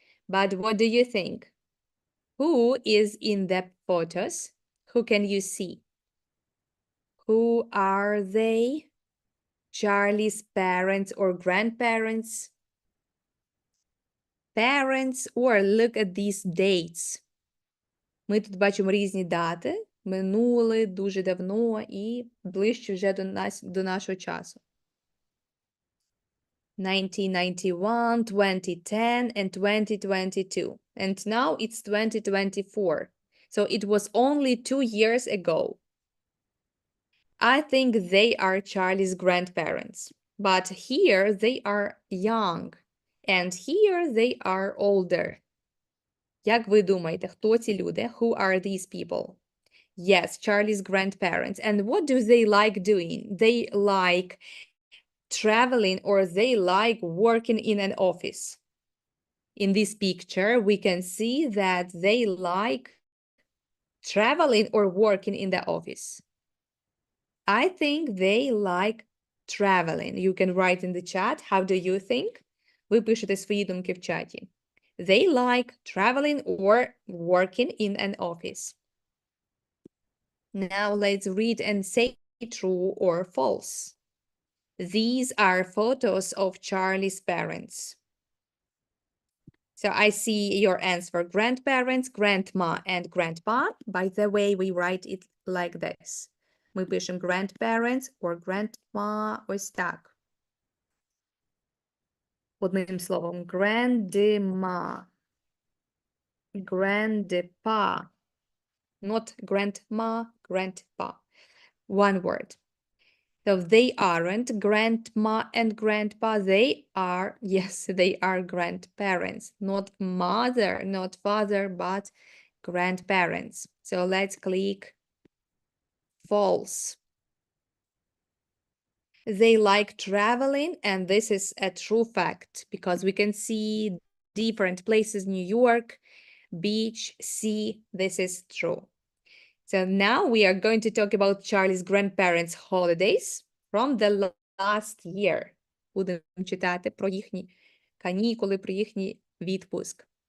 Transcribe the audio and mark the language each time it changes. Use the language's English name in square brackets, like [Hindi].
[English] But what do you think? Who is in the photos? Who can you see? Who are they? Charlie's parents or grandparents? Parents, or look at these dates. [Ukrainian] Ми тут бачимо різні дати. Минуле, дуже давно і ближче вже до нашого часу. [English] 1991, 2010, and 2022. And now it's 2024. So it was only 2 years ago. I think they are Charlie's grandparents. But here they are young. And here they are older. [Ukrainian] Як ви думаєте, хто ці люди? [English] Who are these people? Yes, Charlie's grandparents. And what do they like doing? They like traveling or they like working in an office. In this picture, we can see that they like traveling or working in the office. I think they like traveling. You can write in the chat. How do you think? [Ukrainian] Ви пишете свої думки в чаті. [English] They like traveling or working in an office. Now let's read and say true or false. These are photos of Charlie's parents. So I see your answer, grandparents, grandma, and grandpa. By the way, we write it like this. [Ukrainian] Ми пишемо [English] grandparents or grandma [Ukrainian] ось так. Одним словом, [English] grandma, grandpa, not grandma, grandpa. One word. So they aren't grandma and grandpa. They are, yes, they are grandparents. Not mother, not father, but grandparents. So let's click false. They like traveling, and this is a true fact because we can see different places, New York, beach, sea. This is true. So now we are going to talk about Charlie's grandparents' holidays from the last year. [Ukrainian] Будемо читати про їхні канікули, про їхній відпуск.